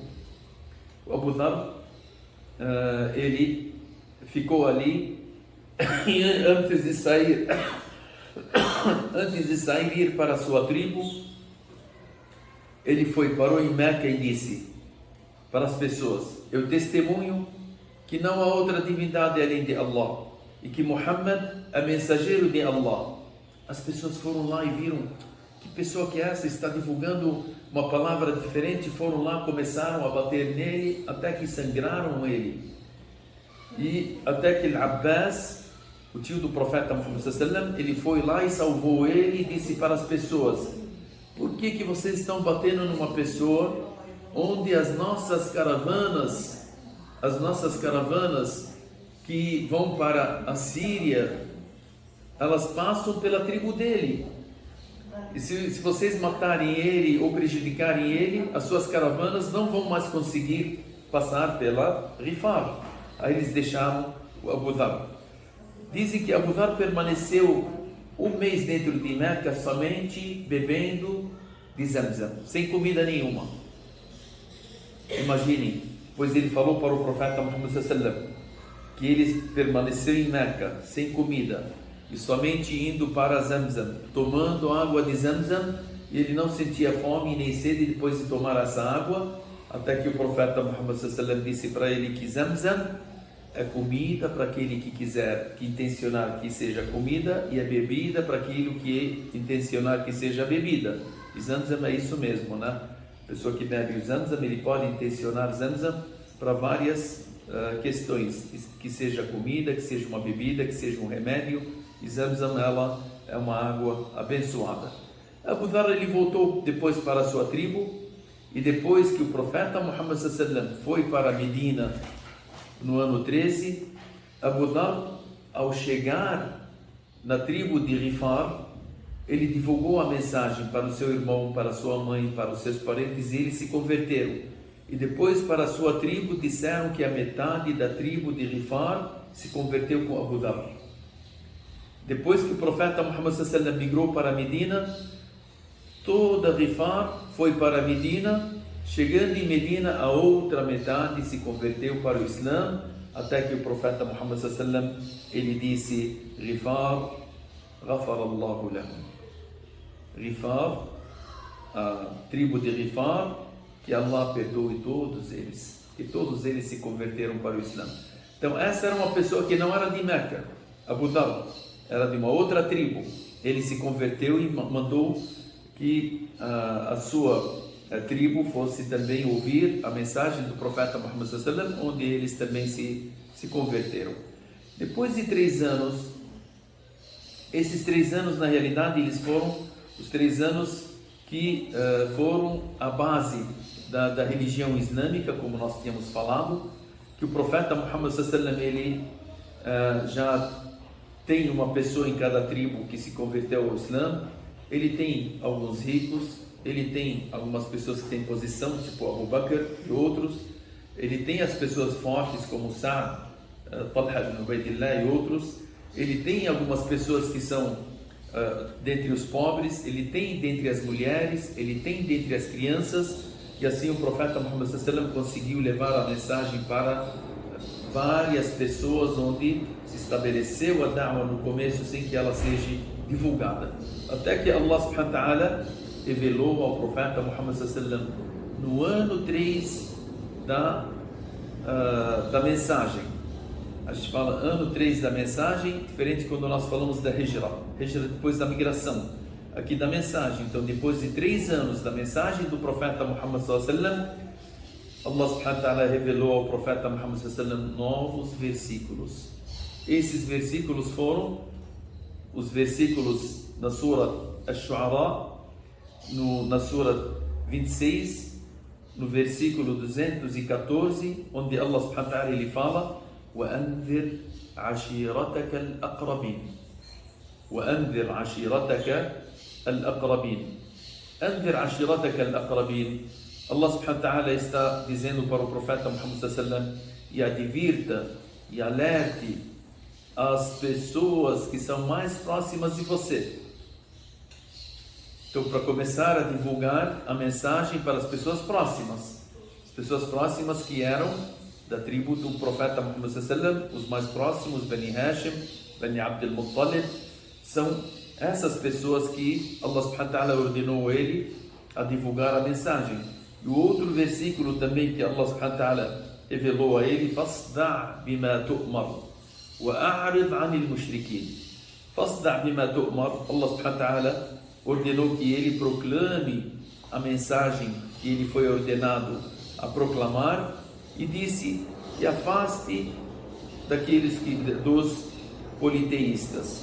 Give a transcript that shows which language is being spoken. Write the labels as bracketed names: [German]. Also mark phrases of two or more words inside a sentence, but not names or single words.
[Portuguese] O Abu Dhar, ele ficou ali e antes de sair e ir para a sua tribo, ele parou em Meca e disse para as pessoas: eu testemunho que não há outra divindade além de Allah e que Muhammad é mensageiro de Allah. As pessoas foram lá e viram: que pessoa que é essa? Está divulgando uma palavra diferente. Foram lá, começaram a bater nele até que sangraram ele, e até que Al-Abbas, o tio do profeta Muhammad [Arabic] صلى الله عليه وسلم, [Portuguese] ele foi lá e salvou ele e disse para as pessoas: por que vocês estão batendo numa pessoa onde as nossas caravanas que vão para a Síria, elas passam pela tribo dele? E se vocês matarem ele ou prejudicarem ele, as suas caravanas não vão mais conseguir passar pela Rifar. Aí eles deixaram o Abu Dhar. Dizem que Abu Dhar permaneceu um mês dentro de Meca somente bebendo de Zamzam, sem comida nenhuma. Imaginem, pois ele falou para o profeta Muhammad [Arabic] صلى الله عليه وسلم [Portuguese] que ele permaneceu em Meca sem comida e somente indo para Zamzam, tomando água de Zamzam, e ele não sentia fome nem sede depois de tomar essa água, até que o profeta Muhammad [Arabic] صلى الله عليه وسلم [Portuguese] disse para ele que Zamzam é comida para aquele que quiser, que intencionar que seja comida, e é bebida para aquilo que intencionar que seja bebida. E Zamzam é isso mesmo, né? A pessoa que bebe o Zamzam, ele pode intencionar Zamzam para várias questões, que seja comida, que seja uma bebida, que seja um remédio. E Zamzam, ela é uma água abençoada. Abu Dhar, ele voltou depois para a sua tribo, e depois que o profeta Muhammad [Arabic] صلى الله عليه وسلم [Portuguese] foi para Medina no ano 13, Abu Dhar, ao chegar na tribo de Rifar, ele divulgou a mensagem para o seu irmão, para a sua mãe, para os seus parentes, e eles se converteram. E depois, para a sua tribo, disseram que a metade da tribo de Rifar se converteu com Abu Dhar. Depois que o profeta Muhammad [Arabic] صلى الله عليه وسلم [Portuguese] migrou para Medina, toda Rifar foi para Medina. Chegando em Medina, a outra metade se converteu para o Islã, até que o profeta Muhammad [Arabic] صلى الله عليه وسلم, [Portuguese] ele disse: Rifar, [Arabic] غفر الله لهم. [Portuguese] Rifar, a tribo de Rifar, que Allah perdoe todos eles, que todos eles se converteram para o Islã. Então essa era uma pessoa que não era de Meca. Abu Dhar era de uma outra tribo. Ele se converteu e mandou que a sua tribo fosse também ouvir a mensagem do profeta Muhammad [Arabic] صلى الله عليه وسلم, [Portuguese] onde eles também se converteram. Depois de 3 anos, esses 3 anos na realidade eles foram os 3 anos que foram a base da religião islâmica, como nós tínhamos falado, que o profeta Muhammad [Arabic] صلى الله عليه وسلم, [Portuguese] ele já tem uma pessoa em cada tribo que se converteu ao Islã. Ele tem alguns ricos, ele tem algumas pessoas que têm posição, tipo Abu Bakr e outros. Ele tem as pessoas fortes como Sa'd, Talha ibn Ubaydillah e outros. Ele tem algumas pessoas que são dentre os pobres, ele tem dentre as mulheres, ele tem dentre as crianças. E assim o profeta Muhammad [Arabic] صلى الله عليه وسلم [Portuguese] conseguiu levar a mensagem para várias pessoas, onde se estabeleceu a da'wah no começo sem que ela seja divulgada, até que Allah [Arabic] سبحانه وتعالى [Portuguese] revelou ao profeta Muhammad [Arabic] صلى الله عليه وسلم [Portuguese] no ano 3 da mensagem. A gente fala ano 3 da mensagem, diferente quando nós falamos da Hijra depois da migração, aqui da mensagem. Então depois de 3 anos da mensagem do profeta Muhammad [Arabic] صلى الله عليه وسلم, [Portuguese] Allah [Arabic] سبحانه وتعالى [Portuguese] revelou ao profeta Muhammad [Arabic] صلى الله عليه وسلم [Portuguese] novos versículos. Esses versículos foram os versículos da Sura Ash-Shu'ara, na Sura 26, no versículo 214, onde Allah [Arabic] سبحانه وتعالى [Portuguese] ele fala: [Arabic] وَأَنذِرْ عَشِيرَتَكَ الْأَقْرَبِينَ وَأَنذِرْ عَشِيرَتَكَ الْأَقْرَبِينَ. أنذر عشيرتك الأقربين. [Portuguese] Allah [Arabic] سبحانه وتعالى [Portuguese] está dizendo para o profeta Muhammad [Arabic] صلى الله عليه وسلم: [Portuguese] e advirta e alerte as pessoas que são mais próximas de você. Então, para começar a divulgar a mensagem para as pessoas próximas que eram da tribo do profeta Muhammad [Arabic] صلى الله عليه وسلم, [Portuguese] os mais próximos, Bani Hashim, Bani Abdul Muttalib, são essas pessoas que Allah [Arabic] سبحانه وتعالى [Portuguese] ordenou ele a divulgar a mensagem. E o outro versículo também que Allah [Arabic] سبحانه وتعالى [Portuguese] revelou a ele: [Arabic] فاصدع بما تؤمر وأعرض عن المشركين. فاصدع بما تؤمر. [Portuguese] Allah [Arabic] سبحانه وتعالى [Portuguese] ordenou que ele proclame a mensagem que ele foi ordenado a proclamar e disse: e afaste dos politeístas.